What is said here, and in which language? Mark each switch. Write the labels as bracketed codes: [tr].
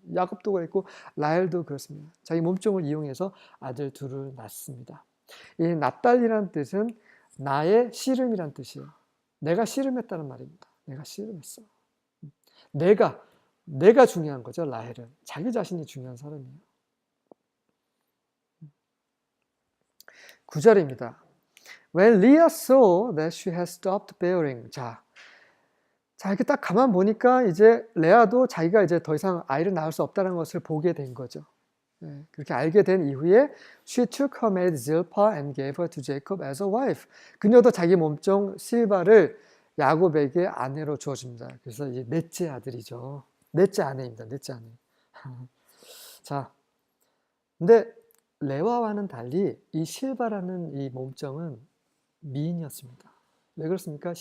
[ko] 야곱도 그랬고 라헬도 그렇습니다. 자기 몸종을 이용해서 아들 둘을 낳습니다. 이 납달리라는 뜻은 나의 씨름이란 뜻이에요. 내가 씨름했다는 말입니다. 내가 씨름했어. 내가 중요한 거죠. 라헬은 자기 자신이 중요한 사람이에요. 9절입니다. [en] When Leah saw that she had stopped bearing. [ko] 자, 이렇게 딱 가만 보니까 이제 레아도 자기가 이제 더 이상 아이를 낳을 수 없다는 것을 보게 된 거죠. 네, 그렇게 알게 된 이후에 [en] she took her maid Zilpah and gave her to Jacob as a wife. [ko] 그녀도 자기 몸종 실바를 야곱에게 아내로 주어줍니다. 그래서 이제 넷째 아들이죠. 넷째 아내입니다. 넷째 아내. 자, 근데 레와와는 달리 이 실바라는 이 몸종은 미인이었습니다. 왜 그렇습니까?